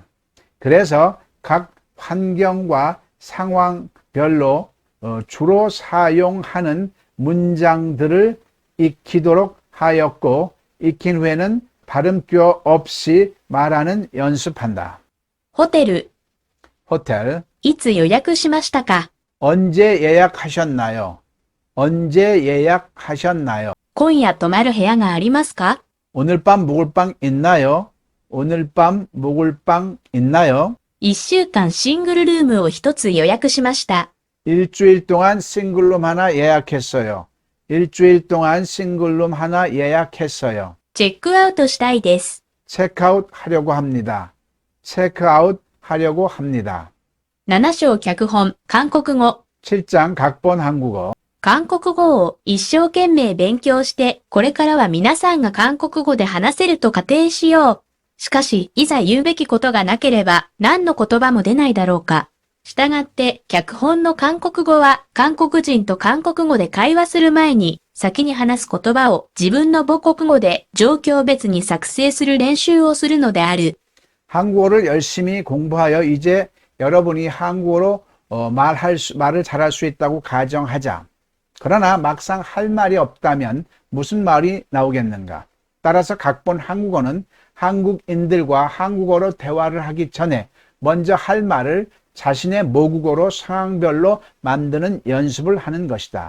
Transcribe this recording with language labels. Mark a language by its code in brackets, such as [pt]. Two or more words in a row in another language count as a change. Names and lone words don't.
[ko] 그래서 각 환경과 상황별로 주로 사용하는 문장들을 익히도록 하였고 익힌 후에는 발음교 없이 말하는 연습한다. [ja] ホテル、 [ko] 호텔. [ja] いつ予約しましたか？ [ko] 언제 예약하셨나요? 언제 예약하셨나요? [ja] 今夜泊まる部屋がありますか？ [ko] 오늘 밤 묵을 방 있나요? 오늘 밤 묵을 방 있나요? [ja] 1 週間シングルルームを1つ予約しました。 [ko] 일주일 동안 싱글룸 하나 예약했어요. 일주일 동안 싱글룸 하나 예약했어요. [ja] チェックアウトしたいです。 [ko] 체크아웃 하려고 합니다. 체크아웃 하려고 합니다. [ja] 7 章脚本、韓国語。 [ko] 7장 각본 한국어. [ja] 韓国語を一生懸命勉強して、これからは皆さんが韓国語で話せると仮定しよう。しかし、いざ言うべきことがなければ、何の言葉も出ないだろうか。したがって、脚本の韓国語は、韓国人と韓国語で会話する前に、先に話す言葉を自分の母国語で状況別に作成する練習をするのである。 [ko] 한국어를 열심히 공부하여 이제 여러분이 한국어로 말을 잘할 수 있다고 가정하자. 그러나 막상 할 말이 없다면 무슨 말이 나오겠는가? 따라서 각본 한국어는 한국인들과 한국어로 대화를 하기 전에 먼저 할 말을 자신의 모국어로 상황별로 만드는 연습을 하는 것이다.